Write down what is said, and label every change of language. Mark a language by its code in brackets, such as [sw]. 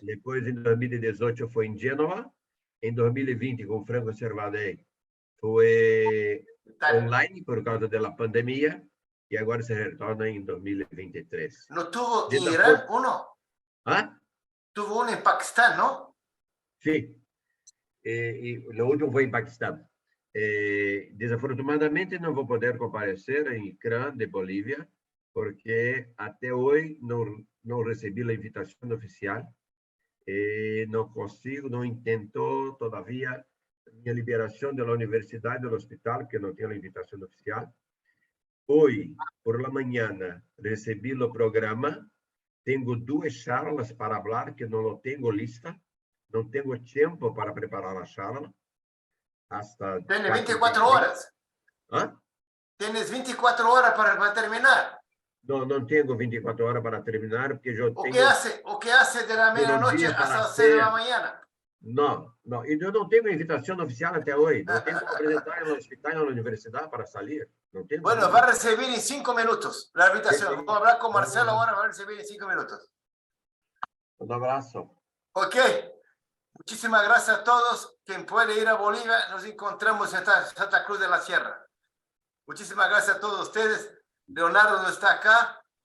[es] Después, en 2018, fue en Génova. En 2020, con Franco Servadei, fue online por causa de la pandemia. Y ahora se retorna en 2023. ¿No tuvo en Irán uno? ¿Ah? Tuvo uno en Pakistán, ¿no? Sí. Y lo último fue en Pakistán. [pt] Desafortunadamente, não vou poder comparecer em CRAN de Bolívia, porque até hoje não recebi a invitação oficial. Não consigo, não intentou todavia minha liberação da universidade do hospital, que não tem a invitação oficial. Hoje, por la manhã, recebi o programa. Tenho 2 charlas para falar, que não tenho lista. Não tenho tempo para preparar a charla. [es] Hasta Tienes 24 horas. ¿Ah? Tienes 24 horas para terminar. [pt] Não tenho 24 horas para terminar, porque eu [es] ¿O [pt] tenho... [es] qué hace de la medianoche hasta las 6 de la mañana? [pt] Não, e eu não tenho invitação oficial até hoje. Não tenho que apresentar no hospital, na universidade para sair. Não tenho. [es] Bueno, va a recibir en 5 minutos la invitación. Vamos a hablar con Marcelo ahora, va a recibir en 5 minutos. Un abrazo. Ok. Muchísimas gracias a todos. Quien puede ir a Bolivia, nos encontramos en Santa Cruz de la Sierra. Muchísimas gracias a todos ustedes. Leonardo no está acá.